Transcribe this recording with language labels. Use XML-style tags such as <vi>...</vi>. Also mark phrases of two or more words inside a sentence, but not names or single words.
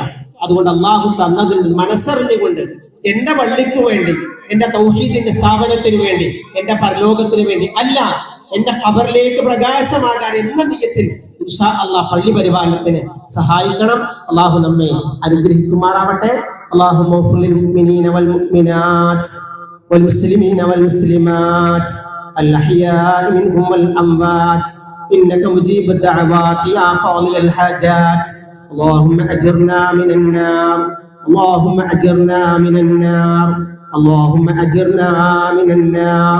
<ml>അതുകൊണ്ട് അള്ളാഹു തന്നതിൽ മനസ്സറിഞ്ഞുകൊണ്ട് എന്റെ പള്ളിക്ക് വേണ്ടി, എന്റെ തൗഹീദിന്റെ സ്ഥാപനത്തിന് വേണ്ടി, എന്റെ പരലോകത്തിന് വേണ്ടി അല്ല, എന്റെ ഖബറിലേക്ക് പ്രകാശമാകാൻ എന്ന നിയത്തിൽ</ml> <ar>إن شاء الله</ar> <ml>പള്ളി പരിപാലനത്തിന് സഹായിക്കണം. അള്ളാഹു നമ്മെ അനുഗ്രഹിക്കുമാറാവട്ടെ.</ml> <ar>اللهم اغفر للمؤمنين والمؤمنات والمسلمين والمسلمات الأحياء منهم والأموات إنك مجيب الدعوات يا قاضي الحاجات. اللهم أجرنا من النار، اللهم أجرنا من النار، اللهم أجرنا من النار.</ar>